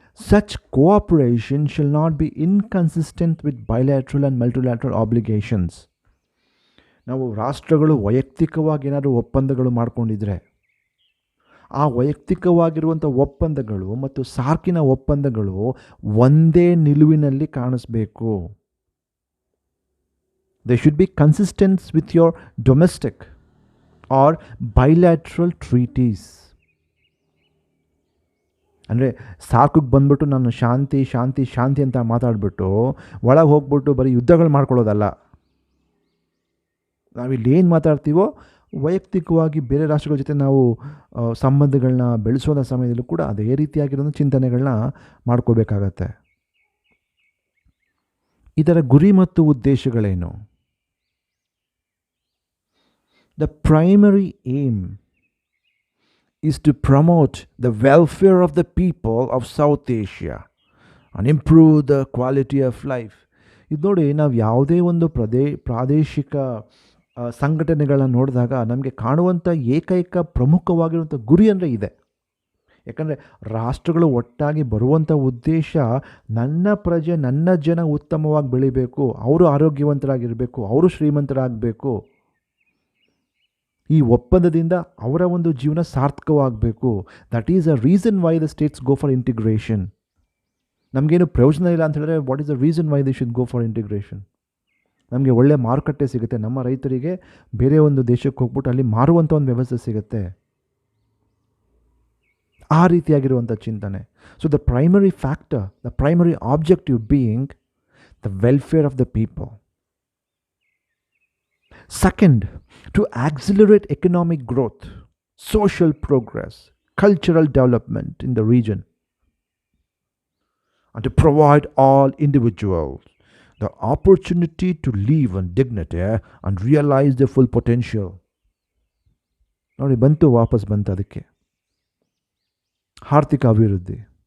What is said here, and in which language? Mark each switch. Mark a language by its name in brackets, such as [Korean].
[English] Such cooperation shall not be inconsistent with bilateral and multilateral obligations. [Kannada] ನಾವು ರಾಷ್ಟ್ರಗಳು ವೈಯಕ್ತಿಕವಾಗಿ ಏನಾದರೂ ಒಪ್ಪಂದಗಳು ಮಾಡ್ಕೊಂಡಿದ್ರೆ ಆ ವೈಯಕ್ತಿಕವಾಗಿರುವಂಥ ಒಪ್ಪಂದಗಳು ಮತ್ತು ಸಾರ್ಕಿನ ಒಪ್ಪಂದಗಳು ಒಂದೇ ನಿಲುವಿನಲ್ಲಿ ಕಾಣಿಸ್ಬೇಕು. [English] They should be consistent with your domestic or bilateral treaties. [Kannada] ಅಂದರೆ ಸಾರ್ಕಿಗೆ ಬಂದ್ಬಿಟ್ಟು ನಾನು ಶಾಂತಿ ಶಾಂತಿ ಶಾಂತಿ ಅಂತ ಮಾತಾಡ್ಬಿಟ್ಟು ಒಳಗೆ ಹೋಗ್ಬಿಟ್ಟು ಬರೀ ಯುದ್ಧಗಳು ಮಾಡ್ಕೊಳ್ಳೋದಲ್ಲ. ನಾವಿಲ್ಲಿ ಏನು ಮಾತಾಡ್ತೀವೋ ವೈಯಕ್ತಿಕವಾಗಿ ಬೇರೆ ರಾಷ್ಟ್ರಗಳ ಜೊತೆ ನಾವು ಸಂಬಂಧಗಳನ್ನ ಬೆಳೆಸೋದ ಸಮಯದಲ್ಲೂ ಕೂಡ ಅದೇ ರೀತಿಯಾಗಿರೋ ಚಿಂತನೆಗಳನ್ನ ಮಾಡ್ಕೋಬೇಕಾಗತ್ತೆ. ಇದರ ಗುರಿ ಮತ್ತು ಉದ್ದೇಶಗಳೇನು? [English] The primary aim is to promote the welfare of the people of South Asia and improve the quality of life. [Kannada] ಇದು ನೋಡಿ, ನಾವು ಯಾವುದೇ ಒಂದು ಪ್ರಾದೇಶಿಕ ಸಂಘಟನೆಗಳನ್ನ ನೋಡಿದಾಗ ನಮಗೆ ಕಾಣುವಂಥ ಏಕೈಕ ಪ್ರಮುಖವಾಗಿರುವಂಥ ಗುರಿ ಅಂದರೆ ಇದೆ. ಯಾಕಂದರೆ ರಾಷ್ಟ್ರಗಳು ಒಟ್ಟಾಗಿ ಬರುವಂಥ ಉದ್ದೇಶ ನನ್ನ ಪ್ರಜೆ ನನ್ನ ಜನ ಉತ್ತಮವಾಗಿ ಬೆಳಿಬೇಕು, ಅವರು ಆರೋಗ್ಯವಂತರಾಗಿರಬೇಕು, ಅವರು ಶ್ರೀಮಂತರಾಗಬೇಕು, ಈ ಒಪ್ಪಂದದಿಂದ ಅವರ ಒಂದು ಜೀವನ ಸಾರ್ಥಕವಾಗಬೇಕು. [English] That is a reason why the states go for integration. [Kannada] ನಮಗೇನು ಪ್ರಯೋಜನ ಇಲ್ಲ ಅಂತ ಹೇಳಿದ್ರೆ [English] What is the reason why they should go for integration? [Kannada] ನಮಗೆ ಒಳ್ಳೆಯ ಮಾರುಕಟ್ಟೆ ಸಿಗುತ್ತೆ, ನಮ್ಮ ರೈತರಿಗೆ ಬೇರೆ ಒಂದು ದೇಶಕ್ಕೆ ಹೋಗ್ಬಿಟ್ಟು ಅಲ್ಲಿ ಮಾರುವಂಥ ಒಂದು ವ್ಯವಸ್ಥೆ ಸಿಗುತ್ತೆ, ಆ ರೀತಿಯಾಗಿರುವಂಥ ಚಿಂತನೆ. [English] So the primary factor, the primary objective being the welfare of the people. Second, to accelerate economic growth, social progress, cultural development in the region, and to provide all individuals the opportunity to live in dignity and realize their full potential. [Kannada] ನೋಡಿ, ವಾಪಸ್ ಬಂತು ಅದಕ್ಕೆ ಆರ್ಥಿಕ ಅಭಿವೃದ್ಧಿ.